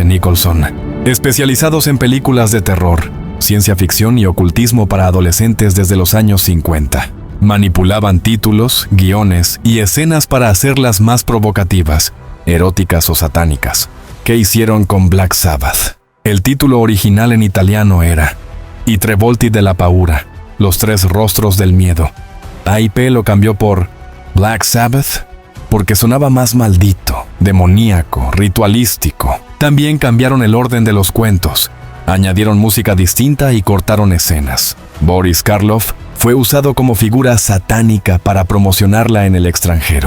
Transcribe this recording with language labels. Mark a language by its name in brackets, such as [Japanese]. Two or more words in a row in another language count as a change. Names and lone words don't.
[Spanish] Nicholson, especializados en películas de terror, ciencia ficción y ocultismo para adolescentes desde los años 50. Manipulaban títulos, guiones y escenas para hacerlas más provocativas, eróticas o satánicas. ¿Qué hicieron con Black Sabbath? El título original en italiano era I tre volti della paura, los tres rostros del miedo. AIP lo cambió por Black Sabbath porque sonaba más maldito, demoníaco, ritualístico. También cambiaron el orden de los cuentos, añadieron música distinta y cortaron escenas. Boris Karloff fue usado como figura satánica para promocionarla en el extranjero.